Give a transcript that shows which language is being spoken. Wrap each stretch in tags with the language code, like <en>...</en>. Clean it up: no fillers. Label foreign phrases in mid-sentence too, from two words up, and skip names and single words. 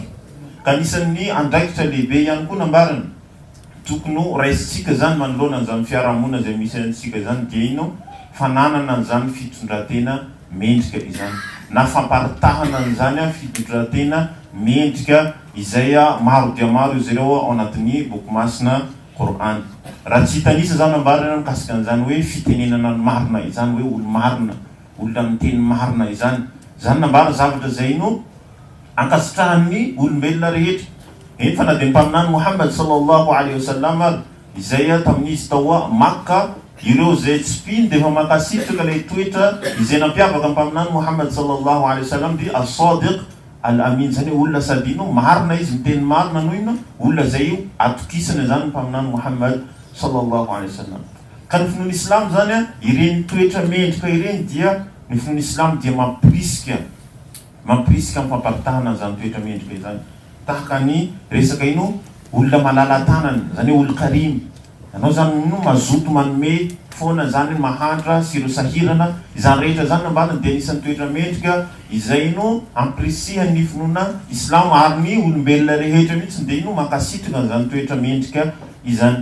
<mg>Ka anisan'ny andraikitra lehibe ihany koa nambarana tokony raisitsika zany manoloana an'izany fiarahamonina izay misy antsika zany dia ino fananana an'izany fitondran-tena mendrika izany na famparitahana an'izany fitondran-tena mendrika izay maro dia maro izy ireo ao anatin'ny boky masina Qur'an. Raha tsy hitanisa zany ambarana mikasika an'izany hoe fitenenana ny marina izany hoe olo marina, olona miteny marina izany, zany nambarana zavatra izay no ankasitrahan'ny olombelona rehetra. Eny fa na dia mpaminany Muhammad</mg> <ar>صلى الله عليه وسلم</ar> <mg>ary izay tamin'izy tao Makka, ireo izay tsy mpino dia efa mankasitraka ilay toetra izay nampiavaka mpaminany Muhammad</mg> <ar>صلى الله عليه وسلم</ar> <mg>dia</mg> <ar>الصادق الأمين,</ar> <mg>zany olona sady ino marina izy miteny marina noho ino olona izay atokisana zany mpaminany Muhammad</mg> <ar>صلى الله عليه وسلم.</ar> <mg>Ka ny finoana Islam zany ireny toetra mendrika ireny dia ny finoana Islam dia mampirisika amin'ny famparitahana zany toetra mendrika izany. Tahaka ny resaka ino olona malala tanana, zany hoe ol-karim. Ianao zany no mazoto manome foana zany mahandra sy ireo sahirana, izany rehetra zany nambarana dia anisan'ny toetra mendrika izay no ampirisihan'ny finoana Islam ary ny olombelona rehetra mihitsy dia ino mankasitraka an'izany toetra mendrika izany.</mg>